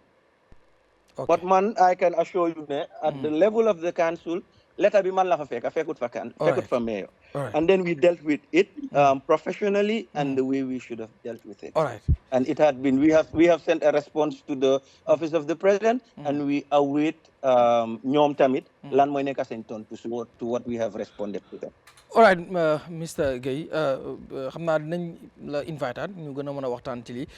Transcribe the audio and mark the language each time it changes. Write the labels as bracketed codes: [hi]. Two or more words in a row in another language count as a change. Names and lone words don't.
[en] But man, I can assure you that at the level of the council, letter [wo] bi man la fa fekut fa [en] mayor. And then we dealt with it professionally and the way we should have dealt with it. All right. And it had been, we have sent a response to the office of the president and we await [wo] ñoom tamit lan mooy nekk seen tontu [en] to what we have responded to them. All right, Mr. [wo] Gueye, xam naa dinañ la invité ñu gën a mën a waxtaan ci lii